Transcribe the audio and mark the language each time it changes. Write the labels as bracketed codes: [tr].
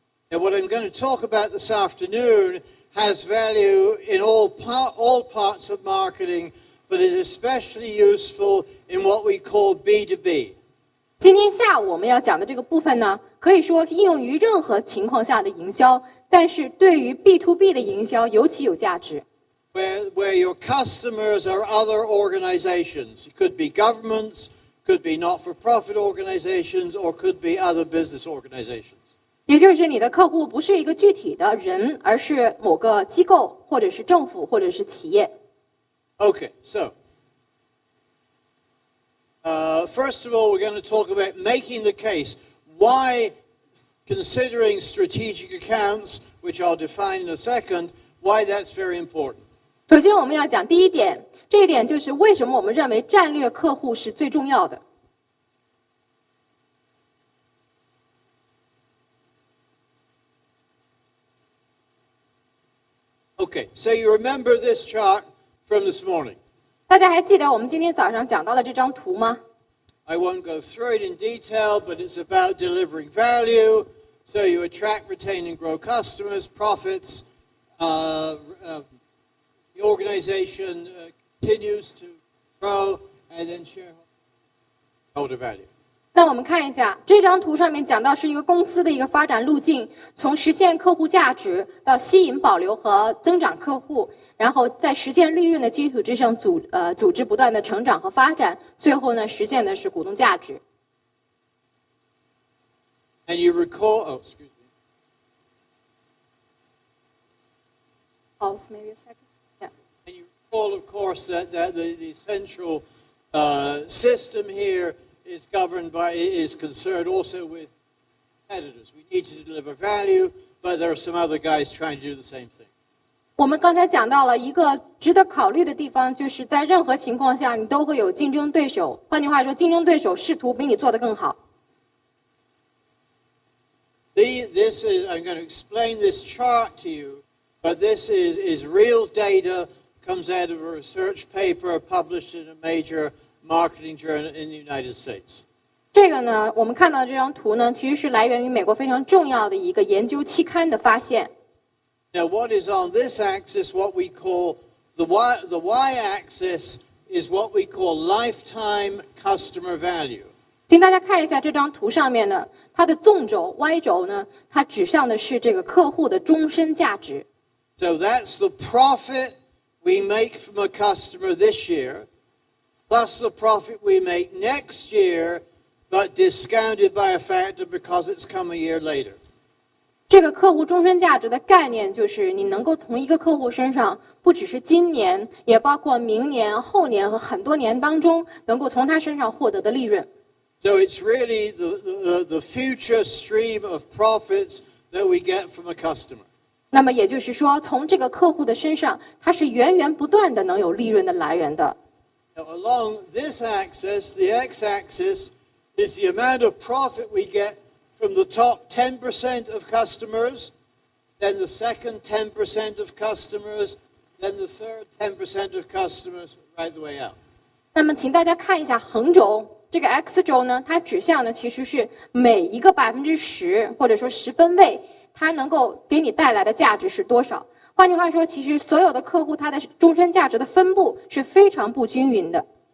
[en] Now, what I'm going to talk about this afternoon has value in all parts of marketing, but is especially useful in what we call B2B. [zh] 今天下午我们要讲的这个部分呢，可以说是应用于任何情况下的营销，但是对于 B2B 的营销尤其有价值。 [en] Where your customers are other organizations. It could be governments, could be not-for-profit organizations, or could be other business organizations. [zh] 也就是你的客户不是一个具体的人，而是某个机构，或者是政府，或者是企业。 [en] Okay, so first of all, we're going to talk about making the case. Why, considering strategic accounts, which I'll define in a second, why that's very important. [zh] 首先我们要讲第一点，这一点就是为什么我们认为战略客户是最重要的。 [en] Okay, so you remember this chart from this morning. [zh] 大家还记得我们今天早上讲到的这张图吗？ [en] I won't go through it in detail, but it's about delivering value. So you attract, retain, and grow customers, profits. The organization continues to grow, and then shareholder value. [zh] 那我们看一下这张图上面讲到是一个公司的一个发展路径，从实现客户价值到吸引、保留和增长客户，然后在实现利润的基础之上组织不断的成长和发展，最后呢实现的是股东价值。 [en] And you recall, excuse me. Pause maybe a second. Yeah. And you recall, of course, that the central system here is concerned also with competitors. We need to deliver value, but there are some other guys trying to do the same thing. [zh] 我们刚才讲到了一个值得考虑的地方，就是在任何情况下，你都会有竞争对手。换句话说，竞争对手试图比你做得更好。 [en] This is, I'm going to explain this chart to you, but this is real data, comes out of a research paper published in a major marketing journal in the United States. [zh] 这个呢，我们看到这张图呢，其实是来源于美国非常重要的一个研究期刊的发现。 [en] Now, what is on this axis, what we call the y-axis, is what we call lifetime customer value. [zh] 请大家看一下这张图上面呢，它的纵轴 Y 轴呢，它指向的是这个客户的终身价值。 [en] So that's the profit we make from a customer this year, plus the profit we make next year, but discounted by a factor because it's come a year later. [zh] 这个客户终身价值的概念就是你能够从一个客户身上，不只是今年，也包括明年、后年和很多年当中，能够从他身上获得的利润。 [en] So it's really the future stream of profits that we get from a customer. [zh] 那么也就是说，从这个客户的身上，它是源源不断的能有利润的来源的。 [en] Now, along this axis, the x-axis is the amount of profit we get from the top 10% of customers, then the second 10% of customers, then the third 10% of customers, right the way out. [zh] 那么，请大家看一下横轴，这个 X 轴呢，它指向的其实是每一个10%或者说10分位，它能够给你带来的价值是多少。换句话说，其实所有的客户它的终身价值的分布是非常不均匀的。